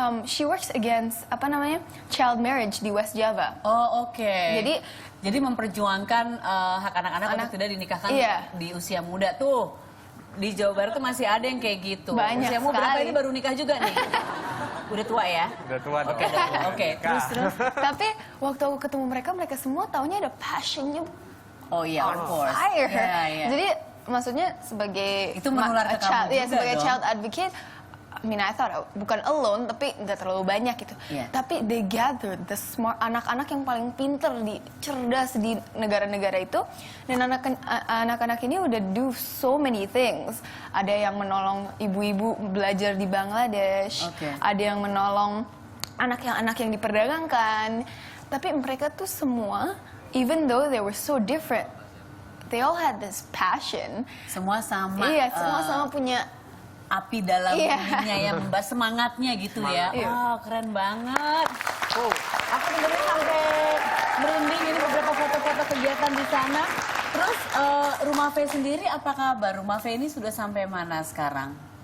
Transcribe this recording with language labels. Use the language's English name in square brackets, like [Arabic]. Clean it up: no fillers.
[English] She works against child marriage di West Java. [Indonesian] Oh, oke. Jadi memperjuangkan hak anak-anak untuk tidak dinikahkan di usia muda tuh. Di Jawa Barat tuh masih ada yang kayak gitu. Banyak Usiamu berapa ini baru nikah juga nih? Udah tua ya? Udah tua dong. Oke. Terus. Tapi waktu aku ketemu mereka semua taunya ada passionnya. Oh iya, [English] of course. Fire. Yeah. [Indonesian] Jadi maksudnya sebagai itu menular ke kamu juga sebagai dong. [English] child advocate, I thought [Indonesian] bukan [English] alone [Indonesian] tapi nggak terlalu banyak gitu. Tapi [English] they gathered the smart [Indonesian] anak-anak yang paling pinter cerdas di negara-negara itu, dan anak-anak ini udah [English] do so many things. [Indonesian] Ada yang menolong ibu-ibu belajar di Bangladesh, ada yang menolong anak yang diperdagangkan. Tapi mereka tuh semua, [English] even though they were so different, they all had this passion. [Indonesian] Semua sama. Iya, semua sama punya api dalam dirinya yang semangatnya gitu ya. Iya. Keren banget. Aku dengerin sampai merinding, ini beberapa foto-foto kegiatan di sana. Terus Rumah Faye sendiri apa kabar? Rumah Faye ini sudah sampai mana sekarang?